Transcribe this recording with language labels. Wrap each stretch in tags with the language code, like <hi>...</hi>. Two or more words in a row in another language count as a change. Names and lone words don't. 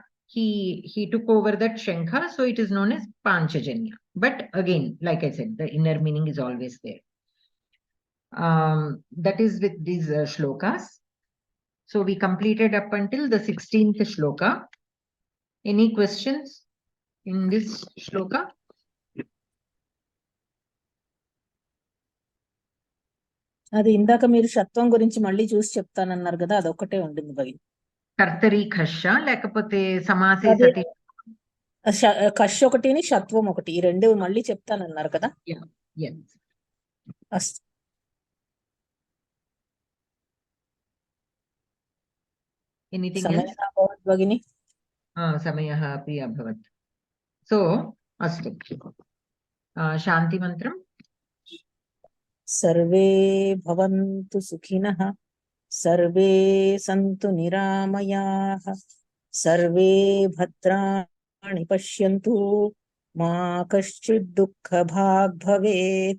<en>He took over that Shankha. So it is known as Panchajanya. But again, like I said, the inner meaning is always there. That is with these shlokas. So we completed up until the 16th shloka. Any questions in this shloka?</en> <te>అది ఇందాక మీరు షత్వం గురించి మళ్ళీ చూసి చెప్తానన్నారు కదా, అదొక్కటే ఉండింది భగిని.</te> <sa>కర్తరి ఖష లేకపోతే సమాసే సతి</sa> <te>కష్ ఒకటిని షత్వం ఒకటి, ఈ రెండు మళ్ళీ చెప్తానన్నారు కదా.</te> <sa>అస్తు. సమయः అభవత్ భగిని. సమయः अपि अभवत्. సో అస్తు.</sa> <te>శాంతి మంత్రం.</te> <sa>సర్వే భవంతు సుఖినః, సర్వే సంతు నిరామయాః, సర్వే భద్రాణి పశ్యంతు, మా కశ్చిద్ దుఃఖభాగ్ భవేత్.</sa>